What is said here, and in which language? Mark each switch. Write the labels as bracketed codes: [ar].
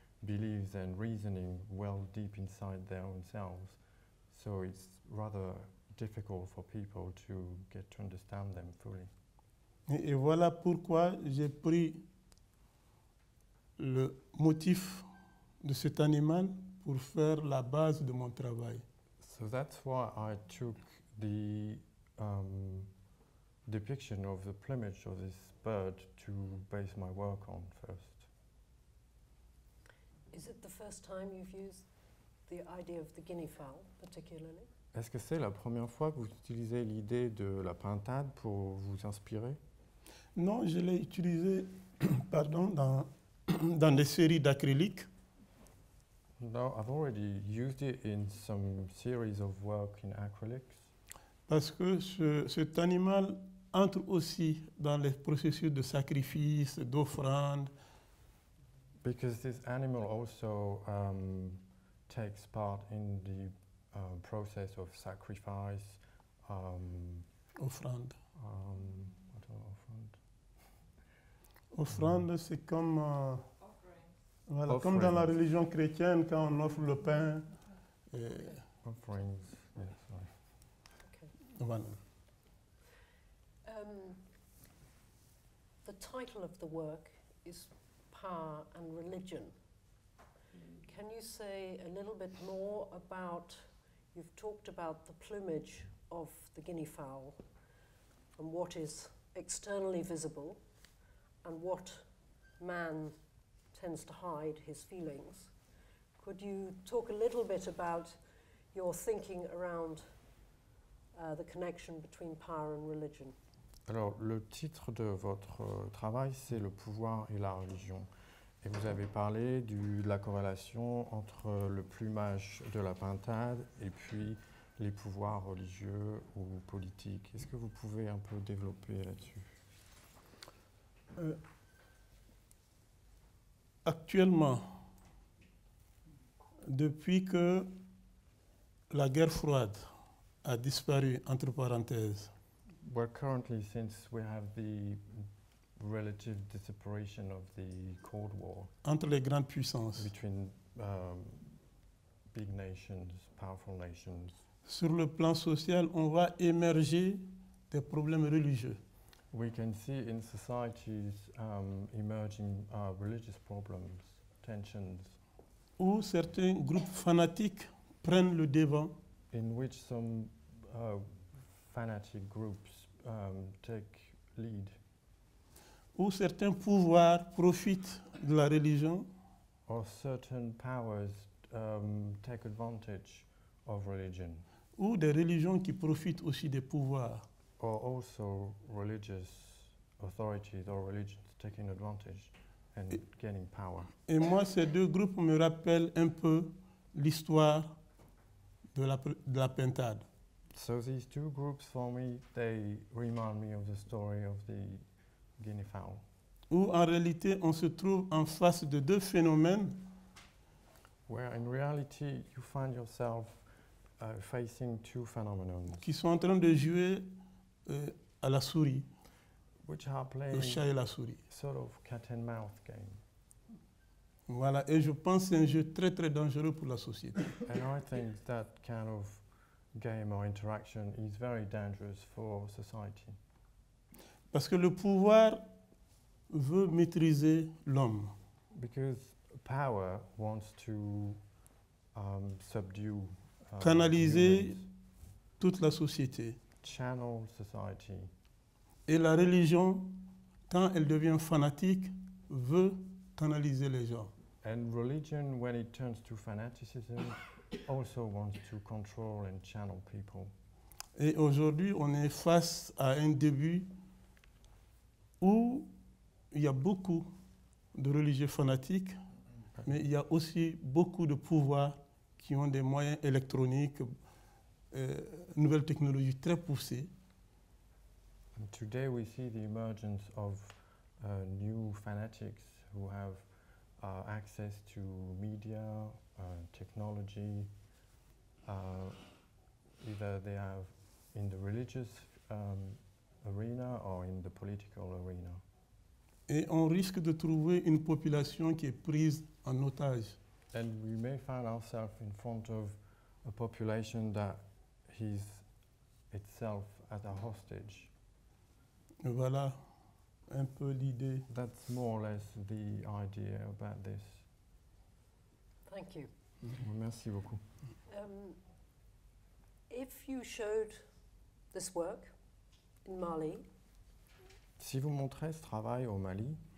[en] beliefs and reasoning well deep inside their own selves. So it's rather difficult for people to get to understand them fully. [fr] Et voilà pourquoi j'ai pris le motif de cet animal pour faire la base de mon travail. [en] So that's why I took the depiction of the plumage of this bird to base my work on first. Is it the first time you've used the idea of the guinea fowl, particularly? [fr] Est-ce que c'est la première fois que vous utilisez l'idée de la pintade pour vous inspirer? Non, je l'ai utilisé pardon, dans des séries d'acryliques. [en] No, I've already used it in some series of work in acrylics. [fr] Parce que cet animal entre aussi dans les processus de sacrifice, d'offrande. [en] Because this animal also takes part in the process of sacrifice. [fr] Offrande. [en] What are offrande? [fr] Offrande, c'est comme, voilà, comme dans la religion chrétienne, quand on offre le pain. [en] Offerings, yes, sorry. Okay. [fr] Voilà. [en] The title of the work is Power and Religion. Can you say a little bit more about, you've talked about the plumage of the guinea fowl and what is externally visible and what man tends to hide his feelings. Could you talk a little bit about your thinking around the connection between power and religion? [fr] Alors, le titre de votre travail, c'est le pouvoir et la religion. Et vous avez parlé de la corrélation entre le plumage de la pintade et puis les pouvoirs religieux ou politiques. Est-ce que vous pouvez un peu développer là-dessus? Actuellement, depuis que la guerre froide a disparu, entre parenthèses, [en] Well, currently, since we have the relative separation of the Cold War [fr] entre les grandes puissances, [en] between big nations, powerful nations, [fr] sur le plan social, on voit émerger des problèmes religieux. [en] we can see in societies emerging religious problems, tensions, [fr] Où certains groupes fanatiques prennent le devant [en] in which some fanatic groups take lead, [fr] où certains pouvoirs profitent de la religion [en] or certain powers take advantage of religion, [fr] ou des religions qui profitent aussi des pouvoirs. [en] or also religious authorities or religions taking advantage and gaining power. [fr] Et moi, ces deux groupes me rappellent un peu l'histoire de la pintade. [en] So these two groups, for me, they remind me of the story of the guinea fowl, [fr] Où en réalité on se trouve en face de deux phénomènes [en] where in reality you find yourself facing two phenomena [fr] qui sont en train de jouer à la souris, [en] which are [fr] le [en] playing [fr] chat et la souris. [en] sort of cat and mouse game. [fr] Voilà, et je pense que c'est un jeu très très dangereux pour la société. [en] And I think that kind of game or interaction is very dangerous for society. [fr] Parce que le pouvoir veut maîtriser l'homme. [en] Because power wants to subdue, [fr] Canaliser [en] humans, [fr] toute la société. [en] channel society. [fr] Et la religion, quand elle devient fanatique, veut canaliser les gens. [en] And religion, when it turns to fanaticism, also wants to control and channel people. [fr] Et aujourd'hui, on est face à un début où il y a beaucoup de religieux fanatiques, mais il y a aussi beaucoup de pouvoirs qui ont des moyens électroniques, nouvelles technologies très poussées. [en] And today we see the emergence of new fanatics who have access to media, technology, either they have in the religious arena or in the political arena. [fr] Et on risque de trouver une population qui est prise en otage. [en] And we may find ourselves in front of a population that is itself as a hostage. [fr] Voilà un peu l'idée. [en] That's more or less the idea about this. Thank you. [fr] Merci beaucoup. [en] If you showed this work in Mali, [fr] Si vous montrez ce travail au Mali,